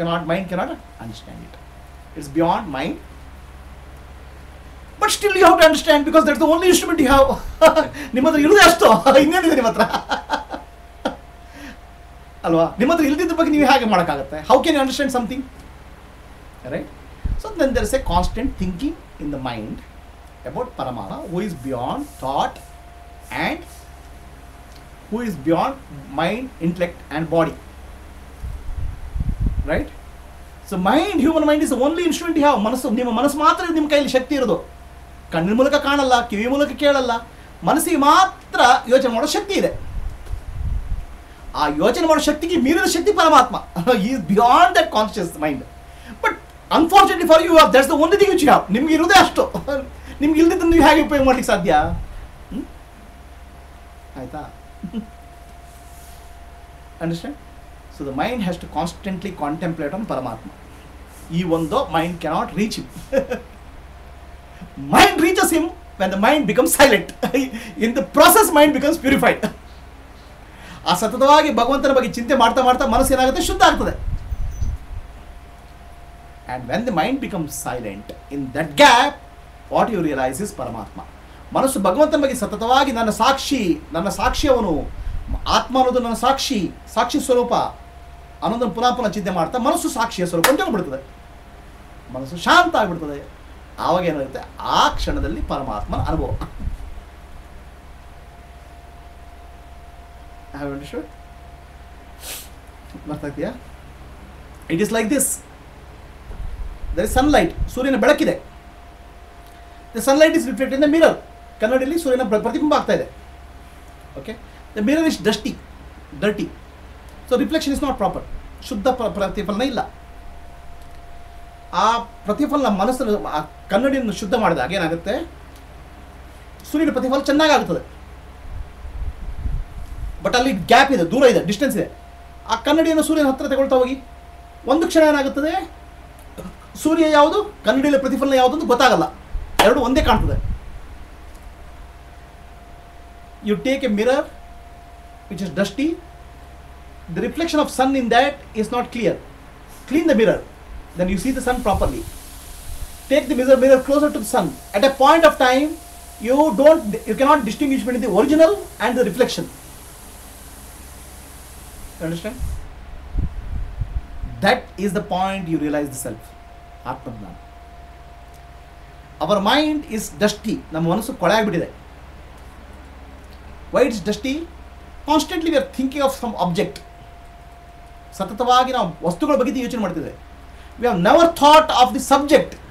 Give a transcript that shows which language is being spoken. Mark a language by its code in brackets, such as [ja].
[en] Mind cannot understand it. It's beyond mind. But still you have to understand because that's the only instrument you have. [kn] ನಿಮ್ಮ ಹತ್ರ ಇರುವುದೇ ಅಷ್ಟು, ಇನ್ನೇನಿದೆ ನಿಮ್ಮ ಹತ್ರ ಅಲ್ವಾ? ನಿಮ್ಮ ಹತ್ರ ಇಲ್ದಿದ್ರ ಬಗ್ಗೆ ನೀವು ಹೇಗೆ ಮಾಡೋಕ್ಕಾಗುತ್ತೆ? [en] How can you understand something? Right? So then there is a constant thinking in the mind about Paramatma, who is beyond thought and who is beyond mind, intellect and body. Right? So mind, human mind is the only instrument you have. [kn] ಮನಸ್ಸು, ನಿಮ್ಮ ಮನಸ್ಸು ಮಾತ್ರ ನಿಮ್ಮ ಕೈಯಲ್ಲಿ ಶಕ್ತಿ ಇರೋದು. ಕಣ್ಣಿನ ಮೂಲಕ ಕಾಣಲ್ಲ, ಕಿವಿ ಮೂಲಕ ಕೇಳಲ್ಲ, ಮನಸ್ಸಿಗೆ ಮಾತ್ರ ಯೋಚನೆ ಮಾಡೋ ಶಕ್ತಿ ಇದೆ. ಆ ಯೋಚನೆ ಮಾಡೋ ಶಕ್ತಿಗೆ ಮೀರಿದ ಶಕ್ತಿ ಪರಮಾತ್ಮ. [en] Is beyond that conscious mind. But unfortunately for you that's the only thing which you have. [kn] ನಿಮ್ಗೆ ಇರೋದೇ ಅಷ್ಟು. ನಿಮ್ಗೆ ಇಲ್ದಿದ್ದನ್ನು ನೀವು ಹೇಗೆ ಉಪಯೋಗ ಮಾಡ್ಲಿಕ್ಕೆ ಸಾಧ್ಯ? ಆಯ್ತಾ? [en] Understand? So the mind has to constantly contemplate on Paramatma. Even though mind cannot reach him. Mind reaches him when the mind becomes silent. In the process mind becomes purified. [kn] ಆ ಸತತವಾಗಿ ಭಗವಂತನ ಬಗ್ಗೆ ಚಿಂತೆ ಮಾಡ್ತಾ ಮಾಡ್ತಾ ಮನಸ್ಸು ಏನಾಗುತ್ತೆ? ಶುದ್ಧ ಆಗ್ತದೆ. [en] And when the mind becomes silent, in that gap, what you realize is Paramatma. [kn] ಮನಸ್ಸು ಭಗವಂತನ ಬಗ್ಗೆ ಸತತವಾಗಿ ನನ್ನ ಸಾಕ್ಷಿ ಅವನು, ಆತ್ಮ ಅನ್ನೋದು ನನ್ನ ಸಾಕ್ಷಿ ಸ್ವರೂಪ ಅನ್ನೋದನ್ನು ಪುನಃ ಚಿಂತೆ ಮಾಡ್ತಾ ಮನಸ್ಸು ಸಾಕ್ಷಿಯ ಸ್ವರೂಪ ಅಂತ ಹೋಗ್ಬಿಡ್ತದೆ. ಮನಸ್ಸು ಶಾಂತ ಆಗಿಬಿಡ್ತದೆ. ಆವಾಗ ಏನಾಗುತ್ತೆ? ಆ ಕ್ಷಣದಲ್ಲಿ ಪರಮಾತ್ಮನ ಅನುಭವ. ಗೊತ್ತಾಗ್ತೀಯಾ? [en] It is like this. There is sunlight. [kn] ಸೂರ್ಯನ ಬೆಳಕಿದೆ. [en] The sunlight is reflect in the mirror. [kn] ಕನ್ನಡಿಯಲ್ಲಿ ಸೂರ್ಯನ ಪ್ರತಿಬಿಂಬ ಆಗ್ತಾ ಇದೆ. [en] Okay, the mirror is dirty. So reflection is not proper. [kn] ಶುದ್ಧ ಪ್ರತಿಫಲನ ಇಲ್ಲ. ಆ ಪ್ರತಿಫಲನ ಮನಸ್ಸನ್ನು, ಆ ಕನ್ನಡಿಯನ್ನು ಶುದ್ಧ ಮಾಡಿದಾಗ ಏನಾಗುತ್ತೆ? ಸೂರ್ಯನ ಪ್ರತಿಫಲ ಚೆನ್ನಾಗಾಗುತ್ತದೆ. ಬಟ್ ಅಲ್ಲಿ ಗ್ಯಾಪ್ ಇದೆ, ದೂರ ಇದೆ, ಡಿಸ್ಟೆನ್ಸ್ ಇದೆ. ಆ ಕನ್ನಡಿಯನ್ನು ಸೂರ್ಯನ ಹತ್ತಿರ ತಗೊಳ್ತಾ ಹೋಗಿ ಒಂದು ಕ್ಷಣ ಏನಾಗುತ್ತದೆ? ಸೂರ್ಯ ಯಾವುದು, ಕನ್ನಡಿಯಲ್ಲಿ ಪ್ರತಿಫಲನ ಯಾವುದು ಅಂತ ಗೊತ್ತಾಗಲ್ಲ. ಎರಡು ಒಂದೇ ಕಾಣ್ತದೆ. [en] You take a mirror which is dusty, the reflection of sun in that is not clear. Clean the mirror, then you see the sun properly. Take the mirror closer to the sun. At a point of time, you cannot distinguish between the original and the reflection. You understand? That is the point you realize the self. Atma. Our mind is dusty. [kn] ನಮ್ಮ ಮನಸ್ಸು ಕೊಳೆ ಆಗಿಬಿಟ್ಟಿದೆ. [en] Why it's dusty? Constantly we are thinking of some object. [kn] ಸತತವಾಗಿ ನಾವು ವಸ್ತುಗಳ ಬಗ್ಗೆ ಯೋಚನೆ ಮಾಡ್ತಿದ್ದೇವೆ. [en] We have never thought of the subject.